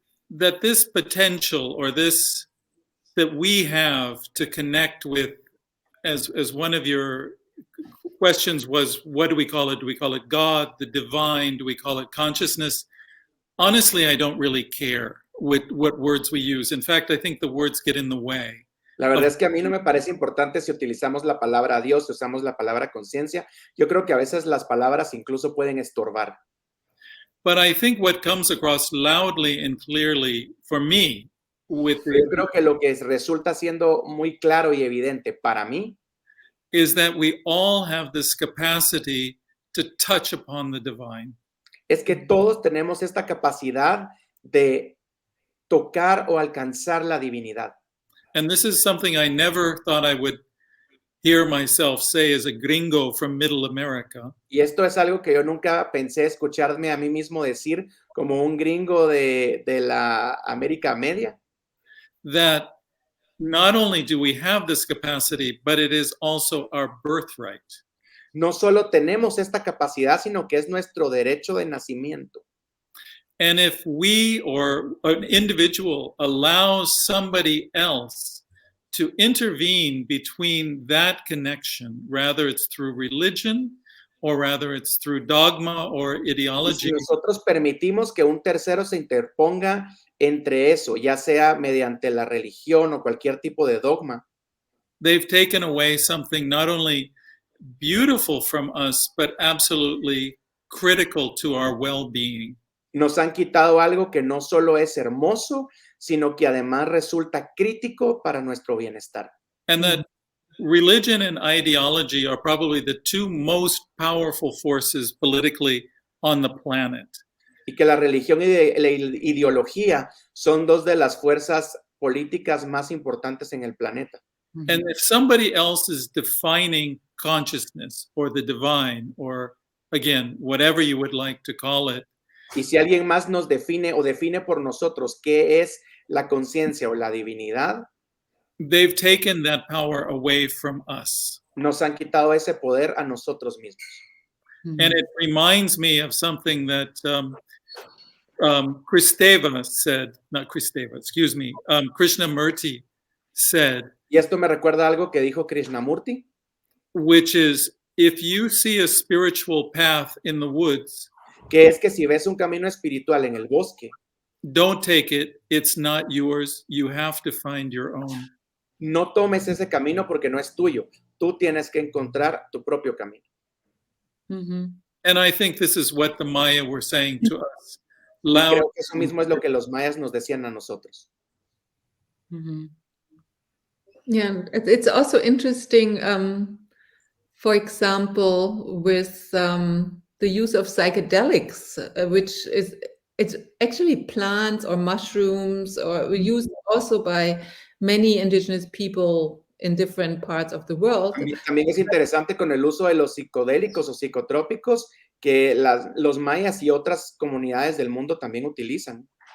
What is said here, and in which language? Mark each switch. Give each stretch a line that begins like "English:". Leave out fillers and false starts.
English: That this potential or this that we have to connect with, as one of your questions was, what do we call it? Do we call it God, the divine? Do we call it consciousness? Honestly, I don't really care. with what words we use. In fact, I think the words get in the way.
Spanish: La verdad es que a mí no me parece importante si utilizamos la palabra Dios, si usamos la palabra conciencia. Yo creo que a veces las palabras incluso pueden estorbar.
English: But I think what comes across loudly and clearly for me with
Spanish: Yo creo que lo que resulta siendo muy claro y evidente para mí
English: is that we all have this capacity to touch upon the divine.
Spanish: es que todos tenemos esta capacidad de tocar o alcanzar la divinidad.
English: And this is something I never thought I would hear myself say as a gringo from Middle America.
Spanish: Y esto es algo que yo nunca pensé escucharme a mí mismo decir como un gringo de la América Media,
English: That not only do we have this capacity, but it is also our birthright.
Spanish: no solo tenemos esta capacidad, sino que es nuestro derecho de nacimiento.
English: And if we or an individual allows somebody else to intervene between that connection, rather it's through religion or rather it's through dogma or
Spanish: Y si
English: ideology,
Spanish: nosotros permitimos que un tercero se interponga entre eso, ya sea mediante la religión o cualquier tipo de dogma,
English: they've taken away something not only beautiful from us, but absolutely critical to our well-being.
Spanish: nos han quitado algo que no solo es hermoso, sino que además resulta crítico para nuestro bienestar.
English: And that religion and ideology are probably the two most powerful forces politically on the planet.
Spanish: Y que la religión y la ideología son dos de las fuerzas políticas más importantes en el planeta.
English: And if somebody else is defining consciousness or the divine, or again, whatever you would like to call it,
Spanish: Y si alguien más nos define o define por nosotros qué es la conciencia o la divinidad,
English: they've taken that power away from us.
Spanish: nos han quitado ese poder a nosotros mismos.
English: And it reminds me of something that Kristeva said, not Kristeva, excuse me, Krishnamurti said,
Spanish: Y esto me recuerda algo que dijo Krishnamurti,
English: which is, if you see a spiritual path in the woods,
Spanish: que es que si ves un camino espiritual en el bosque,
English: don't take it. It's not yours. You have to find your own.
Spanish: no tomes ese camino porque no es tuyo. Tú tienes que encontrar tu propio camino.
English: And I think this is what the Maya were saying to us.
Spanish: Y
English: Loud.
Spanish: creo que eso mismo es lo que los mayas nos decían a nosotros.
English: Yeah, it's also interesting, for example, with the use of psychedelics, which is it's actually plants or mushrooms, or used also by many indigenous people in different parts of the world.
Spanish: También es interesante con el uso de los psicodélicos o psicotrópicos que los mayas y otras comunidades del mundo también utilizan.